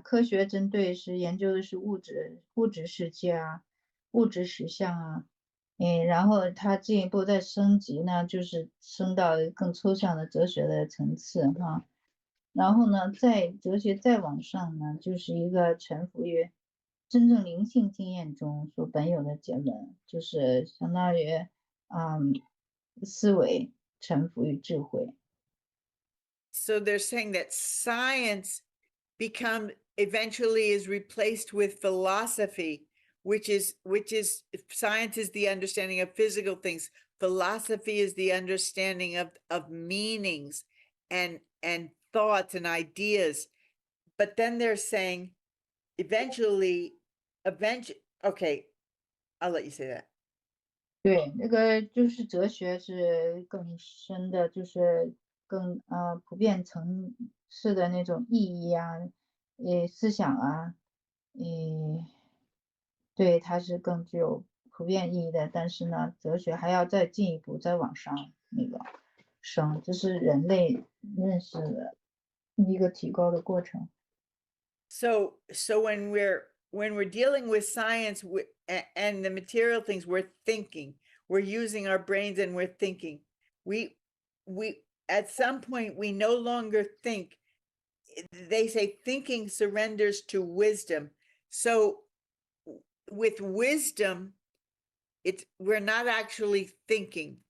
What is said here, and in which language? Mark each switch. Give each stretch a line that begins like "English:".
Chinese: 科学针对是研究的是物质世界啊，物质实相啊，然后它进一步再升级呢，就是升到更抽象的哲学的层次哈。然后呢，在哲学再往上呢，就是一个臣服于真正灵性经验中所本有的结论，就是相当于思维臣服于智慧。
English: So they're saying that science become eventually is replaced with philosophy, which is science is the understanding of physical things. Philosophy is the understanding of meanings and thoughts and ideas. But then they're saying eventually, okay, I'll let you say that.
Chinese: 对，那个就是哲学是更深的，就是更普遍层次的那种意义啊，思想啊，对，它是更具有普遍意义的。但是呢，哲学还要再进一步再往上那个升，这是人类认识的一个提高的过程。
English: So when we're dealing with science and the material things, we're thinking, we're using our brains and we're thinking. We at some point we no longer think. They say thinking surrenders to wisdom. So with wisdom, we're not actually thinking.